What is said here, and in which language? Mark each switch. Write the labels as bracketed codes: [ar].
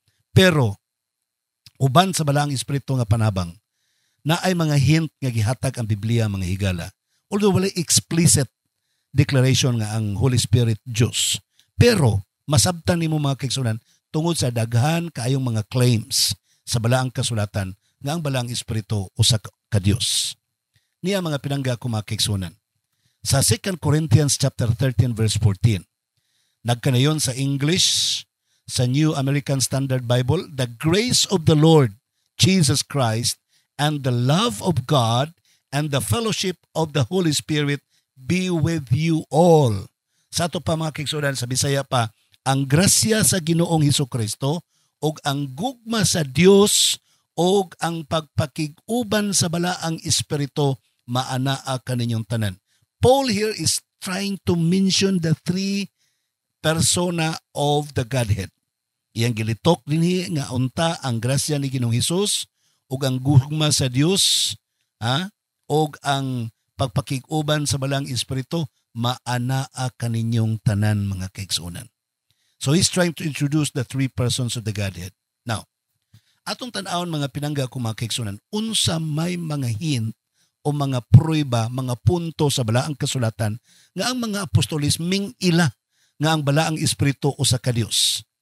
[ceb] Pero uban sa balaang espiritu nga panabang, na ay mga hint nga gihatag ang Biblia mga higala. Although walay explicit declaration nga ang Holy Spirit Dios. Pero masabtan nimo mga kaigsunan tungod sa daghan kaayong mga claims sa balaang kasulatan nga ang balaang espiritu usa ka Dios. Niya mga pinangga ko mga kaigsunan. [en] Sa 2 Corinthians chapter 13 verse 14. [ceb] Nagkanayon sa English, [en] sa New American Standard Bible, the grace of the Lord Jesus Christ and the love of God and the fellowship of the Holy Spirit be with you all. [ceb] Sa ato pa mga kaigsunan sa Bisaya pa, ang grasya sa Ginoong Hesukristo ug ang gugma sa Dios og ang pagpakig-uban sa balaang espiritu maanaa kaninyong tanan. [en] Paul here is trying to mention the three persona of the Godhead. [ceb] Iyang gilitok dinhi nga unta ang grasya ni Ginoong Hesus ug ang gugma sa Dios, og ang pagpakig-uban sa balaang espiritu maanaa kaninyong tanan mga kaigsuonan. [en] So he's trying to introduce the three persons of the Godhead. [ceb] Now, atong tan-awon mga pinangga ko mga kaigsuonan, unsa may mga hint o mga prueba, mga punto sa balaang kasulatan nga ang mga apostolis ming-ila nga ang balaang espiritu usa ka Dios.